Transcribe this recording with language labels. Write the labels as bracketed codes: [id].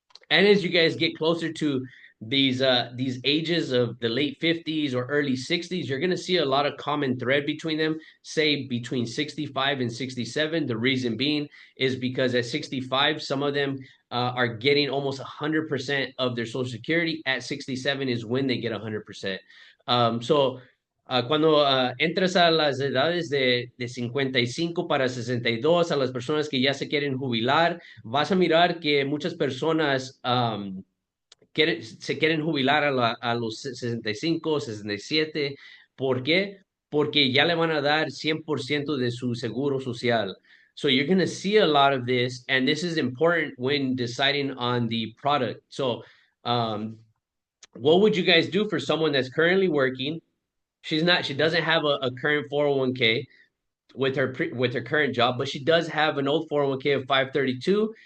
[en] And as you guys get closer to these ages of the late 50s or early 60s, you're going to see a lot of common thread between them, say between 65 and 67. The reason being is because at 65, some of them are getting almost 100% of their Social Security. At 67 is when they get 100%. [es] Cuando entras a las edades de 55 para 62, a las personas que ya se quieren jubilar, vas a mirar que muchas personas se quieren jubilar a los 65, 67. ¿Por qué? Porque ya le van a dar 100% de su seguro social. [en] So you're going to see a lot of this, and this is important when deciding on the product. So what would you guys do for someone that's currently working? She doesn't have a current 401k with her current job, but she does have an old 401k of 532.